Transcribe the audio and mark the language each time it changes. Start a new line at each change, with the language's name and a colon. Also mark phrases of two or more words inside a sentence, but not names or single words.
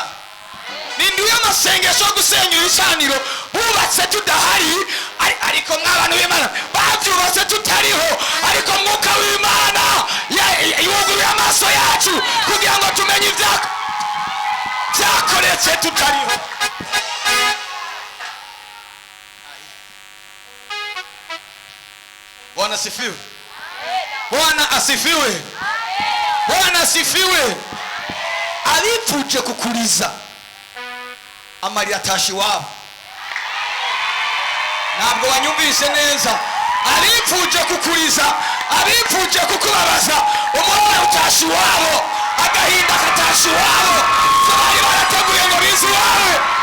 Rundi: Ninduye amasengesho yo gusenyura icaniro bubatse tudahari, ariko mw'abantu b'Imana babyubatse tutariho, ariko mwuka w'Imana yuguruye amaso yacu kugira ngo tumenye ibyakoretse tutariho.
Swahili: Bwana asifiwe. Bwana asifiwe. Bwana asifiwe.
Rundi: Abipfuje kukuriza amarira atashi wabo. Ntabwo wanyumvise neza. Abipfuje kukuriza, abipfuje kukubabaza, umubabaro utashi wabo, agahinda katashi wabo, bari barateguye ngo bize wawe.